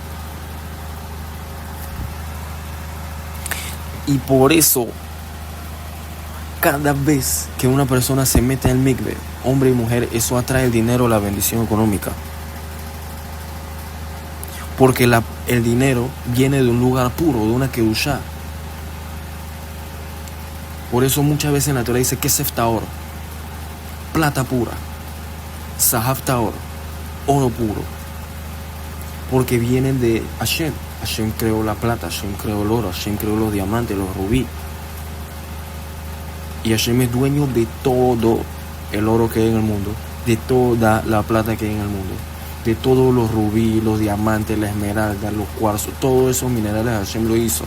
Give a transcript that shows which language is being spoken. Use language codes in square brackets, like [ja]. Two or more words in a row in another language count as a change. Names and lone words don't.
[es] Y por eso, cada vez que una persona se mete en el mikve, hombre y mujer, eso atrae el dinero, la bendición económica. Porque el dinero viene de un lugar puro, de una kedushá. Por eso muchas veces en la Torah dice [he] כסף טהור, [es] plata pura, [he] זהב טהור, [es] oro puro. Porque vienen de Hashem. Hashem creó la plata, Hashem creó el oro, Hashem creó los diamantes, los rubíes. Y Hashem es dueño de todo el oro que hay en el mundo, de toda la plata que hay en el mundo, de todos los rubíes, los diamantes, la esmeralda, los cuarzos, todos esos minerales Hashem lo hizo.